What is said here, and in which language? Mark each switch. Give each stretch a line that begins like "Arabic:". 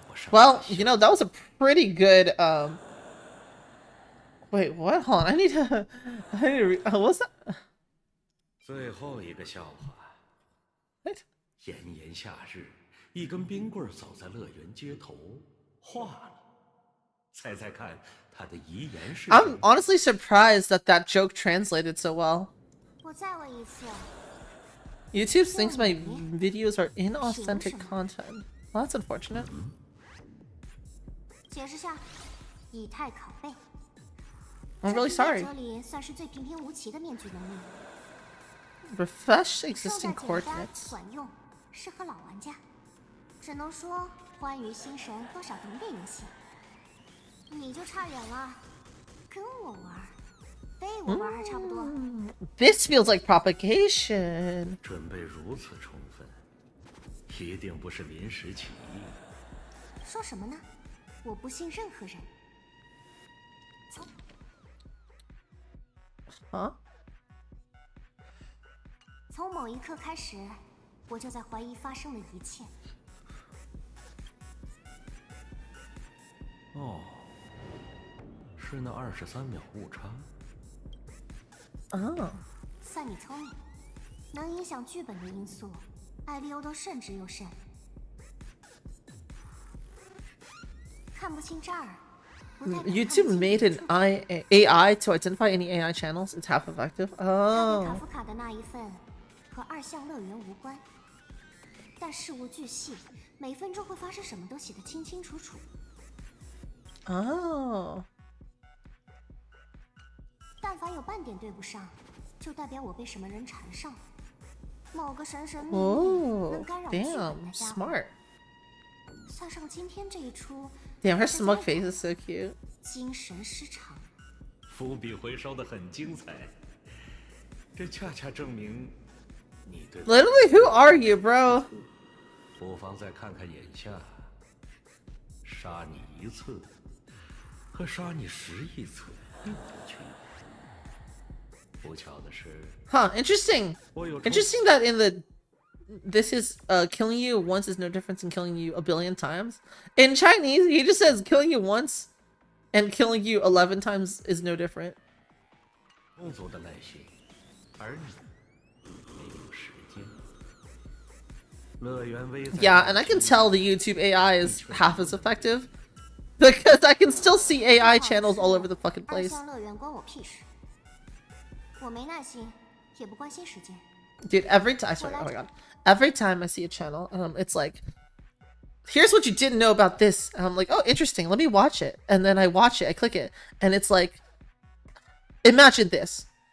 English: Well, you know, that was a pretty good, Wait, what? Hold on, I need to what's that?
Chinese: 最后一个笑话。
English: What?
Chinese: 炎炎夏日，一根冰棍走在乐园街头，化了。猜猜看，它的遗言是？
English: I'm honestly surprised that that joke translated so well.
Chinese: 我再问一次。
English: YouTube thinks my videos are inauthentic content. Well, that's unfortunate.
Chinese: 解释下，以太拷贝。
English: I'm really sorry.
Chinese: 这里算是最平平无奇的面具能力。
English: Refresh existing coordinates.
Chinese: 管用，适合老玩家。只能说，欢愉心神多少懂点游戏。你就差远了，跟我玩，被我玩还差不多。
English: This feels like propagation.
Chinese: 准备如此充分，一定不是临时起意。说什么呢？我不信任何人。 Huh? 从某一刻开始，我就在怀疑发生的一切。哦，是那23秒误差。 Oh. 算你聪明，能影响剧本的因素，艾利欧都慎之又慎。看不清这儿。
English: YouTube made an AI to identify any AI channels. It's half effective.
Chinese: 塔 Oh. 夫卡的那一份和二项乐园无关，但事无巨细，每分钟会发生什么都写得清清楚楚。 Oh. 但凡有半点对不上，就代表我被什么人缠上了。某个神秘 Oh. 能干扰剧本
English: Damn.
Chinese: 的家伙。
English: Smart.
Chinese: 算上今天这一出。
English: Damn, her smug face is so cute.
Chinese: 精神失常。伏笔回收的很精彩，这恰恰证明你对。
English: Literally, who are you, bro?
Chinese: 不妨再看看眼下，杀你一次和杀你10亿次有区别。不巧的是
English: Huh, interesting. Interesting that in the this is killing you once is no difference in killing you a billion times. In Chinese, he just says killing you once and killing you 11 times is no different.
Chinese: 充足的耐心，而你没有时间。乐园危在
English: Yeah, and I can tell the YouTube AI is half as effective because I can still see AI channels all over the fucking
Chinese: 二
English: place.
Chinese: 项乐园关我屁事。我没耐心，也不关心时间。
English: Dude, every time, sorry, oh my god. Every time I see a channel, it's like, here's what you didn't know about this. And I'm like, oh, interesting. Let me watch it. And then I watch it, I click it, and it's like, imagine this.